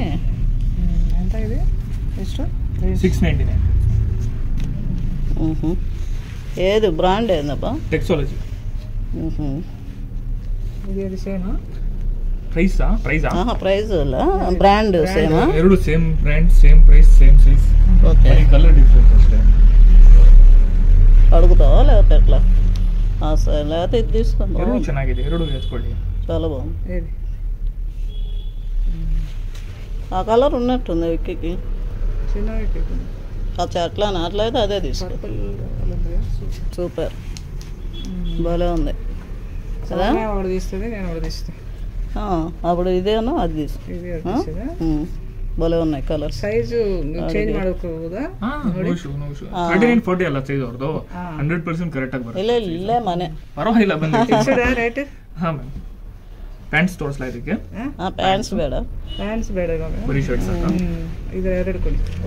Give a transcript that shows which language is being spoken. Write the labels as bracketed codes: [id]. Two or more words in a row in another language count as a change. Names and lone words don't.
[te] ఎంత ఇది? 699. ఏది బ్రాండ్ ఏందబ్బా? టెక్సాలజీ. ఇది అది సేమా? ప్రైజా? [en] price brand [te] సేమా? [en] ಎರಡು same brand, same price, same size. [te] ఓకే, [en] colour difference [kn] అಷ್ಟೇ. [te] అడుగుతావా లేకపోతే ఎట్లా? సరే, లేకపోతే ఇది తీసుకో. [kn] ಎರಡು ಚೆನ್ನಾಗಿದೆ, ಎರಡು వేసుకోండి. [te] చాలా బాగుంది. ఏది? ఆ కలర్ ఉన్నట్టుంది విక్కీకి. చిన్నవి అట్లానా? అట్లయితే అదే తీసుకో. సూపర్, భలే ఉంది కదా. ఒకటి తీస్తుంది, నేను ఒకటి తీస్తాను. అప్పుడు ఇదేనా అది తీసుకో. ఇది తీస్తుందా? భలే ఉన్నాయి కలర్. [en] size change [kn] ಮಾಡ್ಕೋಬಹುದಾ? 39-40 ಅಲ್ಲ ಸೈಜ್ ಅವ್ರದ್ದು. 100% ಕರೆಕ್ಟ್ ಆಗಿ ಬರುತ್ತೆ. ಇಲ್ಲೇ ಮನೆ ಪರವಾಗಿಲ್ಲ ಬಂದಿದೆ. [en] fixed rate? [kn] ಹಾ ಮ್ಯಾಮ್. ಪ್ಯಾಂಟ್ಸ್ ತೋರಿಸ್ಲಾ ಇದಕ್ಕೆ? ಪ್ಯಾಂಟ್ಸ್ ಬೇಡ, ಪ್ಯಾಂಟ್ಸ್ ಬೇಡ ಇವಾಗ, ಬರೀ ಶರ್ಟ್ಸ್ ಸಾಕು. ಇದು ಎರಡು ಕೊಡಿ.